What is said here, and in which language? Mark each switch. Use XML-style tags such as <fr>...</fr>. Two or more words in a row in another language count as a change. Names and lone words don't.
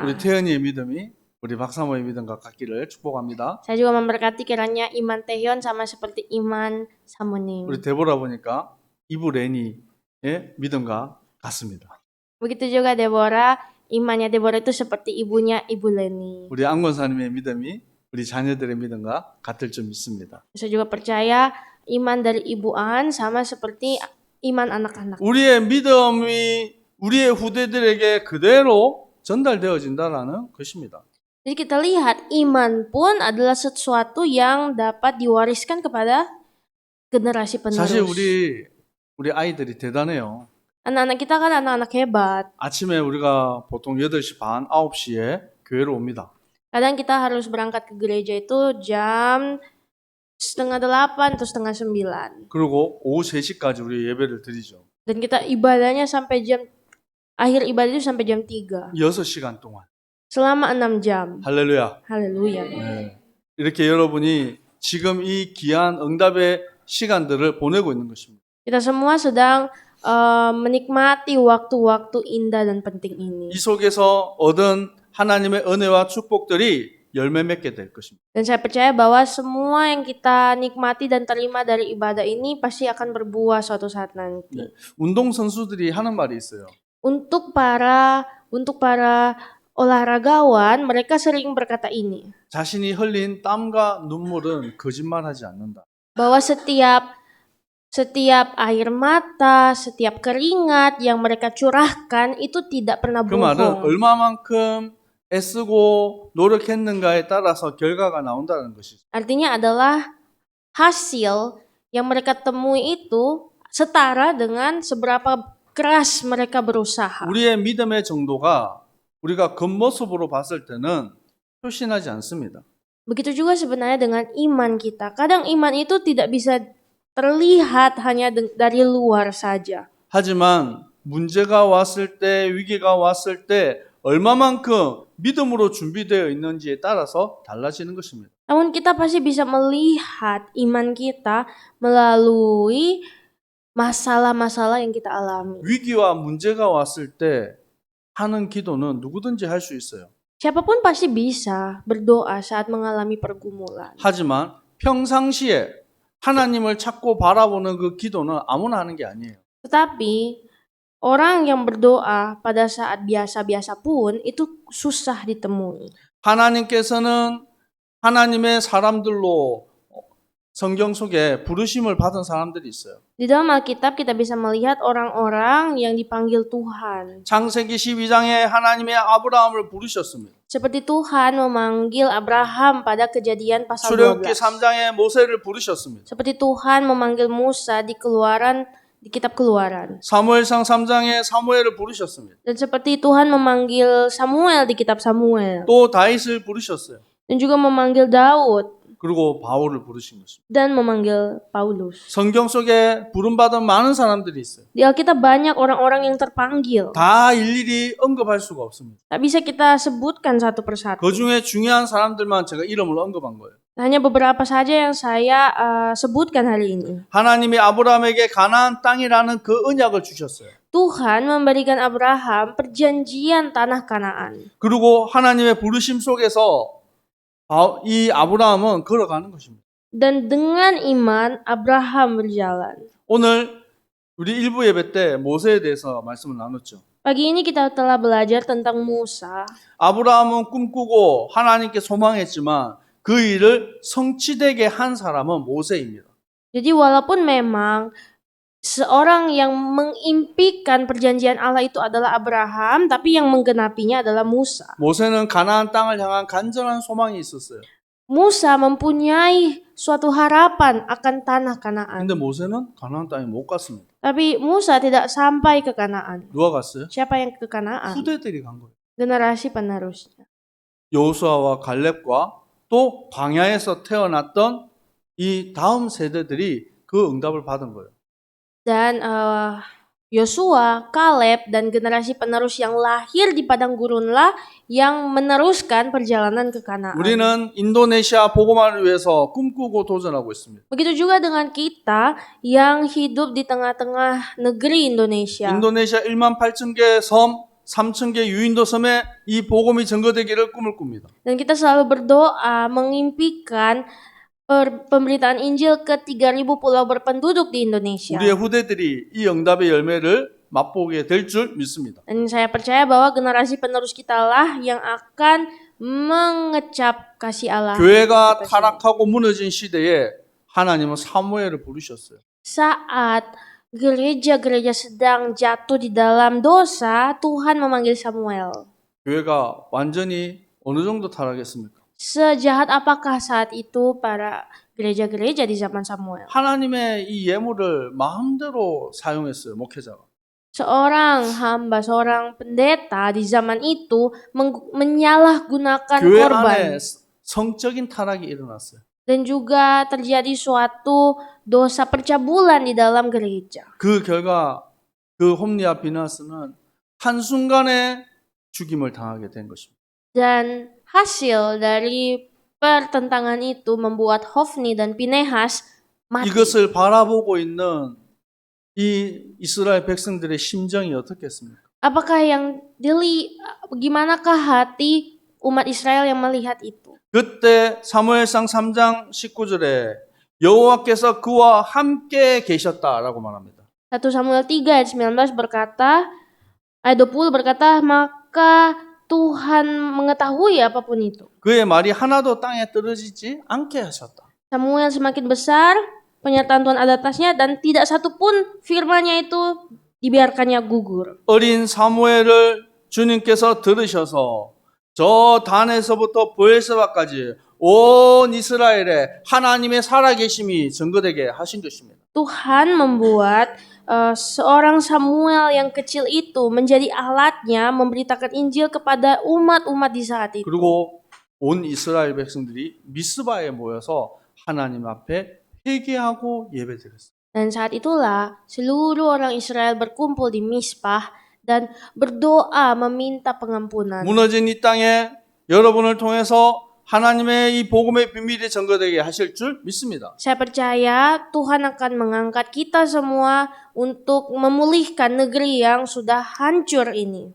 <ko>우리 태연이의 믿음이 우리 박사모의 믿음과 같기를 축복합니다.</ko> <id>Saya juga memberkati kiranya iman Taehyun sama seperti iman Samonim.</id> <ko>우리 데보라 보니까 이브 레니의 믿음과 같습니다.</ko> <id>Begitu juga Deborah, imannya Deborah itu seperti ibunya Ibu Leni.</id> <ko>우리 안권사님의 믿음이 우리 자녀들의 믿음과 같을 줄 믿습니다.</ko> <id>Saya juga percaya iman dari Ibu An sama seperti iman anak-anak.</id> <ko>우리의 믿음이 우리의 후대들에게 그대로 전달되어진다라는 것입니다.</ko> <id>Jadi kita lihat iman pun adalah sesuatu yang dapat diwariskan kepada generasi</id> <ko>사실</ko> <id>penerus.</id> <ko>우리 아이들이 대단해요.</ko> <id>Anak-anak kita kan anak-anak hebat.</id> <ko>아침에 우리가 보통 8시 반, 9시에 교회로 옵니다.</ko> <id>Kadang kita harus berangkat ke gereja itu jam 7:30 atau 8:30.</id> <ko>그리고 오후 3시까지 우리 예배를 드리죠.</ko> <id>Dan kita ibadahnya sampai akhir ibadah itu sampai jam 3.</id> <ko>6시간 동안.</ko> <id>Selama 6 jam.</id> <ko>할렐루야.</ko> <id>Haleluya.</id> <ko>네. 이렇게 여러분이 지금 이 귀한 응답의 시간들을 보내고 있는 것입니다.</ko> <id>Kita semua sedang menikmati waktu-waktu indah dan penting ini.</id> <ko>이 속에서 얻은 하나님의 은혜와 축복들이 열매 맺게 될 것입니다.</ko> <id>Dan saya percaya bahwa semua yang kita nikmati dan terima dari ibadah ini pasti akan berbuah suatu saat nanti.</id> <ko>운동 선수들이 하는 말이 있어요.</ko> <id>Untuk para olahragawan, mereka sering berkata ini,</id> <ko>자신이 흘린 땀과 눈물은 거짓말하지 않는다.</ko> <id>bahwa setiap air mata, setiap keringat yang mereka curahkan itu tidak pernah</id> <ko>그 말은</ko> <id>bohong.</id> <ko>얼마만큼 애쓰고 노력했는가에 따라서 결과가 나온다는 것이죠.</ko> <id>Artinya adalah hasil yang mereka temui itu setara dengan seberapa keras mereka berusaha.</id> <ko>우리의 믿음의 정도가 우리가 겉모습으로 봤을 때는 표신하지 않습니다.</ko> <id>Begitu juga sebenarnya dengan iman kita. Kadang iman itu tidak bisa terlihat hanya dari luar saja.</id> <ko>하지만 문제가 왔을 때, 위기가 왔을 때 얼마만큼 믿음으로 준비되어 있는지에 따라서 달라지는 것입니다.</ko> <id>Namun kita pasti bisa melihat iman kita melalui masalah-masalah yang kita alami.</id> <ko>위기와 문제가 왔을 때 하는 기도는 누구든지 할 수 있어요.</ko> <id>Siapapun pasti bisa berdoa saat mengalami pergumulan.</id> <ko>하지만 평상시에 하나님을 찾고 바라보는 그 기도는 아무나 하는 게 아니에요.</ko> <id>Tetapi orang yang berdoa pada saat biasa-biasa pun itu susah ditemui.</id> <ko>하나님께서는 하나님의 사람들로 성경 속에 부르심을 받은 사람들이 있어요.</ko> <id>Di dalam Alkitab kita bisa melihat orang-orang yang dipanggil Tuhan.</id> <ko>창세기 12장에 하나님의 아브라함을 부르셨습니다.</ko> <id>Seperti Tuhan memanggil Abraham pada Kejadian pasal</id> <ko>출애굽기</ko> <id>12.</id> <ko>3장에 모세를 부르셨습니다.</ko> <id>Seperti Tuhan memanggil Musa di kitab Keluaran.</id> <ko>사무엘상 3장에 사무엘을 부르셨습니다.</ko> <id>Dan seperti Tuhan memanggil Samuel di kitab Samuel.</id> <ko>또 다윗을 부르셨어요.</ko> <id>Dan juga memanggil Daud</id> <ko>그리고 바울을 부르신 것입니다.</ko> <id>dan memanggil Paulus.</id> <ko>성경 속에 부름받은 많은 사람들이 있어요.</ko> <id>Di Alkitab banyak orang-orang yang terpanggil.</id> <ko>다 일일이 언급할 수가 없습니다.</ko> <id>Tak bisa kita sebutkan satu persatu.</id> <ko>그 중에 중요한 사람들만 제가 이름을 언급한 거예요.</ko> <id>Hanya beberapa saja yang saya sebutkan hari ini.</id> <ko>하나님이 아브라함에게 가나안 땅이라는 그 언약을 주셨어요.</ko> <id>Tuhan memberikan Abraham perjanjian tanah Kanaan.</id> <ko>그리고 하나님의 부르심 속에서 이 아브라함은 걸어가는 것입니다.</ko> <id>Dan dengan iman Abraham berjalan.</id> <ko>오늘 우리 일부 예배 때 모세에 대해서 말씀을 나눴죠.</ko> <id>Pagi ini kita telah belajar tentang Musa.</id> <ko>아브라함은 꿈꾸고 하나님께 소망했지만 그 일을 성취되게 한 사람은 모세입니다.</ko> <id>Jadi walaupun memang seorang yang mengimpikan perjanjian Allah itu adalah Abraham, tapi yang menggenapinya adalah Musa.</id> <ko>모세는 가나안 땅을 향한 간절한 소망이 있었어요.</ko> <id>Musa mempunyai suatu harapan akan tanah Kanaan.</id> <ko>근데 모세는 가나안 땅에 못 갔습니다.</ko> <id>Tapi Musa tidak sampai ke Kanaan.</id> <ko>누가 갔어요?</ko> <id>Siapa yang ke Kanaan?</id> <ko>후대들이 간 거예요.</ko> <id>Generasi penerusnya.</id> <ko>여호수아와 갈렙과 또 광야에서 태어났던 이 다음 세대들이 그 응답을 받은 거예요.</ko> <id>Dan Yosua, Kaleb, dan generasi penerus yang lahir di padang gurunlah yang meneruskan perjalanan ke Kanaan.</id> <ko>우리는 인도네시아 복음화를 위해서 꿈꾸고 도전하고 있습니다.</ko> <id>Begitu juga dengan kita yang hidup di tengah-tengah negeri Indonesia.</id> <ko>인도네시아 18,000개 섬, 3,000개 유인도 섬에 이 복음이 전거되기를 꿈을 꿉니다.</ko> <id>Dan kita selalu berdoa mengimpikan pemberitaan Injil ke 3.000 pulau berpenduduk di Indonesia.</id> <ko>우리의 후대들이 이 응답의 열매를 맛보게 될 줄 믿습니다.</ko> <id>Dan saya percaya bahwa generasi penerus kita lah yang akan mengecap kasih Allah.</id> <ko>교회가</ko> <id>kita sendiri.</id> <ko>타락하고 무너진 시대에 하나님은 사무엘을 부르셨어요.</ko> <id>Saat gereja-gereja sedang jatuh di dalam dosa, Tuhan memanggil Samuel.</id> <ko>교회가 완전히 어느 정도 타락했습니까?</ko> <id>Sejahat apakah saat itu para gereja-gereja di zaman Samuel?</id> <ko>하나님의 이 예물을 마음대로 사용했어요, 목회자가.</ko> <id>Seorang hamba, seorang pendeta di zaman itu menyalahgunakan</id> <ko>교회</ko> <id>korban.</id> <ko>안에 성적인 타락이 일어났어요.</ko> <id>Dan juga terjadi suatu dosa percabulan di dalam gereja.</id> <ko>그 결과 그 홈리아 비나스는 한순간에 죽임을 당하게 된 것입니다.</ko> <id>Dan hasil dari pertentangan itu membuat Hofni dan Pinehas mati.</id> <ko>이것을 바라보고 있는 이 이스라엘 백성들의 심정이 어떻겠습니까?</ko> <id>Apakah bagaimanakah hati umat Israel yang melihat itu?</id> <ko>그때 사무엘상 3장 19절에 여호와께서 그와 함께 계셨다라고 말합니다.</ko> <id>1 Samuel 3 ayat 19 berkata, ayat 20 berkata, maka Tuhan mengetahui apapun itu.</id> <ko>그의 말이 하나도 땅에 떨어지지 않게 하셨다.</ko> <id>Samuel semakin besar, penyertaan Tuhan ada atasnya, dan tidak satu pun firman-Nya itu dibiarkannya gugur.</id> <ko>어린 사무엘을 주님께서 들으셔서 저 단에서부터 브엘세바까지 온 이스라엘에 하나님의 살아계심이 증거되게 하신 것입니다.</ko> <id>Tuhan membuat seorang Samuel yang kecil itu menjadi alatnya memberitakan Injil kepada umat-umat di saat itu.</id> <ko>그리고 온 이스라엘 백성들이 미스바에 모여서 하나님 앞에 회개하고 예배드렸어요.</ko> <id>Dan saat itulah seluruh orang Israel berkumpul di Mispah dan berdoa meminta pengampunan.</id> <ko>무너진 이 땅에 여러분을 통해서 하나님의 이 복음의 비밀이 증거되게 하실 줄 믿습니다.</ko> <id>Saya percaya Tuhan akan mengangkat kita semua untuk memulihkan negeri yang sudah hancur ini.</id>